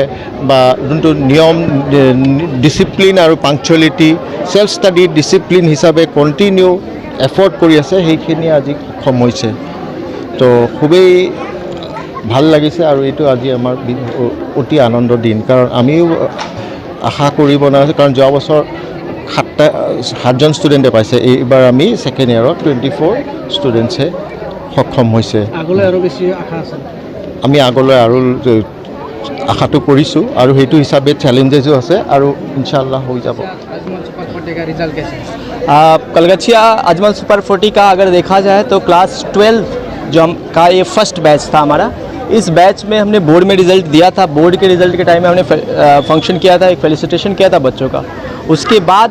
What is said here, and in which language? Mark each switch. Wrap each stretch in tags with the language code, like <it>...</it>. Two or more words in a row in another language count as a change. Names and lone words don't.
<as>বা যোনটো নিয়ম ডিচিপ্লিন আৰু পাংচুৱেলিটি</as> <en>self study</en> <as>ডিচিপ্লিন হিচাপে</as> <en>continue effort</en> <as>কৰি আছে সেইখিনি আজি সক্ষম হৈছে তো খুবেই ভাল লাগিছে আৰু এইটো আজি আমাৰ অতি আনন্দৰ দিন কাৰণ আমিও আশা কৰিব নোৱাৰিছোঁ কাৰণ যোৱা বছৰ 7জন ষ্টুডেণ্টে পাইছে এইবাৰ আমি ছেকেণ্ড ইয়েৰত 24 ষ্টুডেণ্টছে সক্ষম হৈছে আগলৈ আৰু বেছি আশা আছে আমি আগলৈ আৰু আশাটো কৰিছোঁ আৰু সেইটো হিচাপে চেলেঞ্জেছো আছে আৰু ইনশাআল্লাহ হৈ যাব</as> <hi>कलगछिया अजमल सुपर 40 का अगर देखा जाए तो क्लास 12 जो का ये</hi> <en>first batch</en> <hi>था हमारा इस बैच में हमने बोर्ड में रिज़ल्ट दिया था बोर्ड के रिज़ल्ट के टाइम में हमने फंक्शन किया था एक फेलिसिटेशन किया था बच्चों का उसके बाद</hi>